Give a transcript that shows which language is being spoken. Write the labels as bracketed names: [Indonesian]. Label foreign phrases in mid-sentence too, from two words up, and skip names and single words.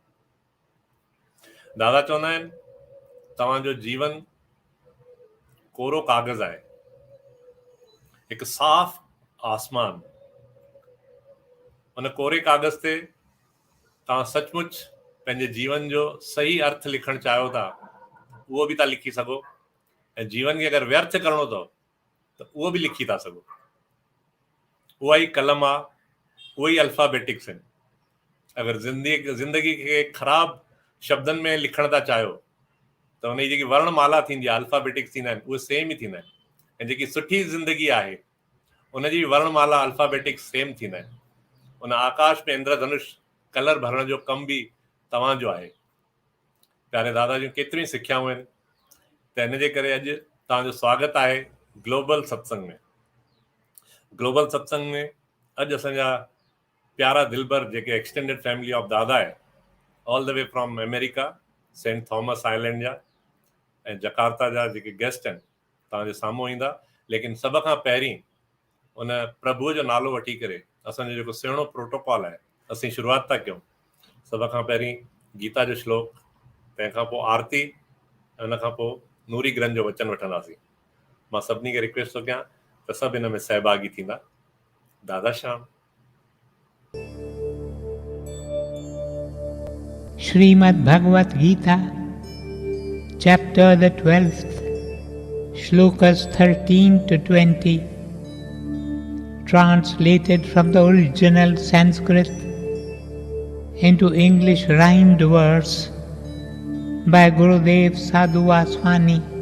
[Sindhi] दादा चवंदा आहिनि तव्हांजो जीवन कोरो कागज़ आहे, हिकु साफ़ आसमान। उन कोरे कागज़ ते तव्हां सचमुच पंहिंजे जीवन जो सही अर्थ लिखणु चाहियो था उहो बि था लिखी सघो, ऐं जीवन खे अगरि व्यर्थ करिणो अथव त उहो बि लिखी था सघो। उहा ई कलम आहे, उहे ई अल्फ़ाबेटिक्स आहिनि। अगरि ज़िंदगी खे ख़राब शब्दनि में लिखण था चाहियो त उनजी जेकी वर्णमाला थींदी आहे, अल्फ़ाबेटिक्स थींदा आहिनि, उहे सेम ई थींदा आहिनि। ऐं जेकी सुठी ज़िंदगी आहे उनजी वर्णमाला अल्फ़ाबेटिक्स सेम थींदा आहिनि। उन आकाश में इंद्रधनुष कलर भरण जो कम बि तव्हांजो आहे। प्यारे दादा जूं केतिरियूं सिखियाऊं आहिनि, त हिन जे करे अॼु तव्हांजो स्वागत आहे ग्लोबल सत्संग में। ग्लोबल सत्संग में अॼु असांजा प्यारा दिलबर जेके [English] extended family of Dada [Sindhi] आहे, [English] all the way from America, [Sindhi] सेंट थॉमस आइलैंड जा ऐं जकार्ता जा जेके गेस्ट आहिनि तव्हांजे साम्हूं ईंदा। लेकिन सभ खां पहिरीं उन प्रभुअ जो नालो वठी करे असांजो जेको सुहिणो प्रोटोकॉल आहे असीं शुरूआति था कयूं। सभ खां पहिरीं गीता जो श्लोक, तंहिंखां पोइ आरती, ऐं उन खां पोइ नूरी ग्रंथ जो वचन वठंदासीं। मां सभिनी खे रिक्वेस्ट थो कयां त सभु हिन में सहभागी थींदा। दादा श्याम। [English] Srimad Bhagavad Gita, chapter the 12th, shlokas 13 to 20, translated from the original Sanskrit into English rhymed verse by Gurudev Sadhu Vaswani.